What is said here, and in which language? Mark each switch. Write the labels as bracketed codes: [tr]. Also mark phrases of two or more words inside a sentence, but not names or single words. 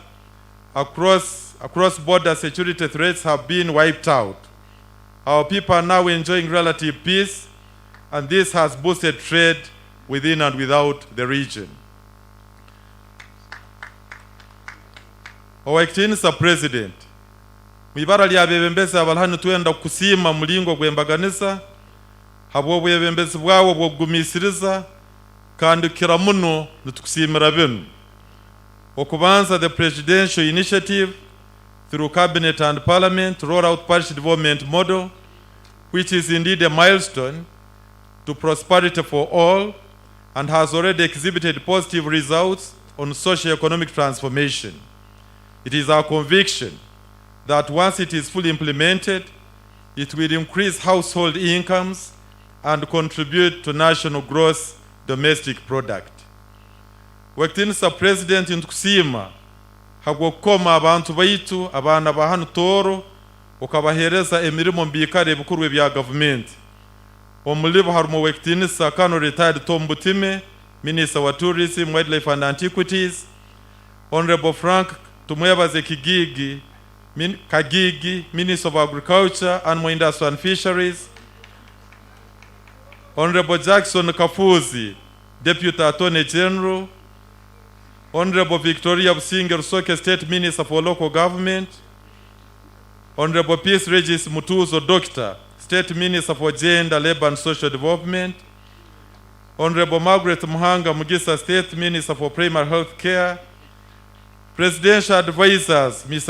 [en] Across border security threats have been wiped out. Our people are now enjoying relative peace, and this has boosted trade within and without the region. Our Excellency President, [ttj] mwibara lya bebembezi abalhanu tuenda kusima mulingo gwembaganisa habwo bwebembezi bwawo bwogumisiriza kandi kiramuno nitukusimira binu okubanza [en] the presidential initiative through cabinet and parliament to roll out parish development model, which is indeed a milestone to prosperity for all and has already exhibited positive results on socio-economic transformation. It is our conviction that once it is fully implemented, it will increase household incomes and contribute to national gross domestic product. Excellency President, [ttj] ntukusima hagokoma abantu baitu abana ba hano Toro ukabahereza emirimo mbikare bikurwe bya government. Omulibo harumo [en] Excellency Kano retired Tom Butime, Minister wa Tourism, Wildlife and Antiquities, Honorable Frank Tumwebaze Kagigi, Minister of Agriculture, Animal Industry and Fisheries, Honorable Jackson Kafuzi, Deputy Attorney General, Honorable Victoria Businger Soke, State Minister for Local Government, Honorable Peace Regis Mutuzo Doctor, State Minister for Gender, Labor and Social Development, Honorable Margaret Muhanga Mugisa, State Minister for Primary Health Care, Presidential Advisors, Mr.